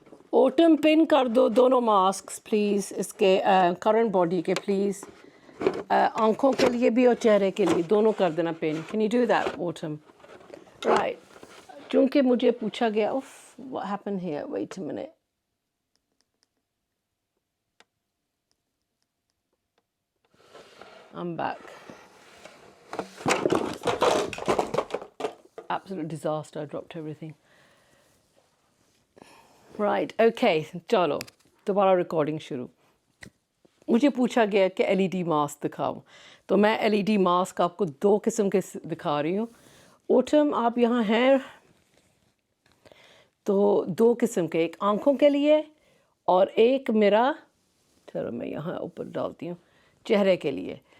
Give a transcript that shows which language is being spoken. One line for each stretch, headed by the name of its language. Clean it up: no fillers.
Urdu: Autumn پن کر دو دونوں masks please, اس کے کرنٹ باڈی کے پلیز، آنکھوں کے لیے بھی اور چہرے کے لیے دونوں کر دینا پن.
English: Can you do that autumn? Right.
Urdu: چونکہ مجھے پوچھا گیا
English: what happened here, wait a minute. I'm back. Absolute disaster, I dropped everything. Right, okay,
Urdu: چلو دوبارہ ریکارڈنگ شروع. مجھے پوچھا گیا کہ ایل ای ڈی ماسک دکھاؤں، تو میں ایل ای ڈی ماسک آپ کو 2 قسم کے دکھا رہی ہوں. اوٹم آپ یہاں ہیں تو 2 قسم کے، ایک آنکھوں کے لیے اور ایک میرا، چلو میں یہاں اوپر ڈالتی ہوں، چہرے کے لیے.